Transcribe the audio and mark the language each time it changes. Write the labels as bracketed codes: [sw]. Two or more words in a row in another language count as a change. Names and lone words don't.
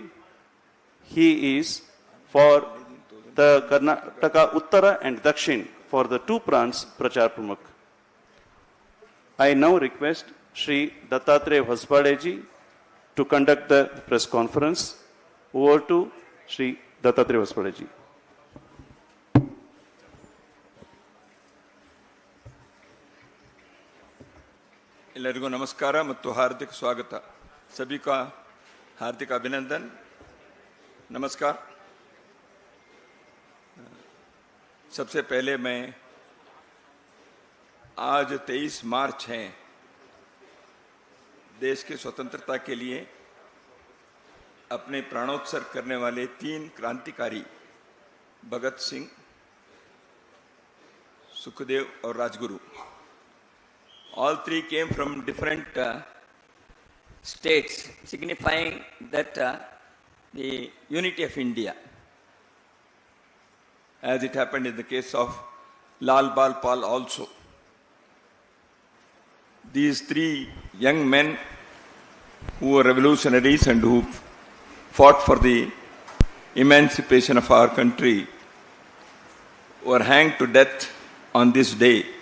[en] He is for the Karnataka Uttara and Dakshin for the two prants [hi] प्रचार प्रमुख. [en] I now request Shri Dattatreya Hosabale ji to conduct the press conference. Over to Shri Dattatreya Hosabale ji. [kn] ಎಲ್ಲರಿಗೂ ನಮಸ್ಕಾರ ಮತ್ತು ಹಾರ್ದಿಕ ಸ್ವಾಗತ. [hi] सभी का हार्दिक अभिनंदन. नमस्कार. सबसे पहले मैं आज 23 मार्च है, देश की स्वतंत्रता के लिए अपने प्राणोत्सर्ग करने वाले 3 क्रांतिकारी भगत सिंह, सुखदेव और राजगुरु, [en] all 3 came from different states, signifying that the unity of India, as it happened in the case of Lal Bal Pal also. These 3 young men who were revolutionaries and who fought for the emancipation of our country were hanged to death on this day,